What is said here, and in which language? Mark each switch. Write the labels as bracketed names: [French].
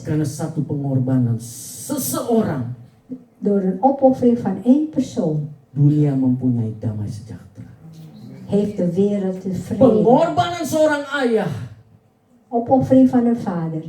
[Indonesian] karena satu pengorbanan seseorang, [Dutch] door een opoffering van één persoon. [Indonesian] dunia mempunyai damai sejahtera. [Dutch] Heeft de wereld de vrede. [Indonesian] Pengorbanan seorang ayah, [Dutch] Opoffering van een vader.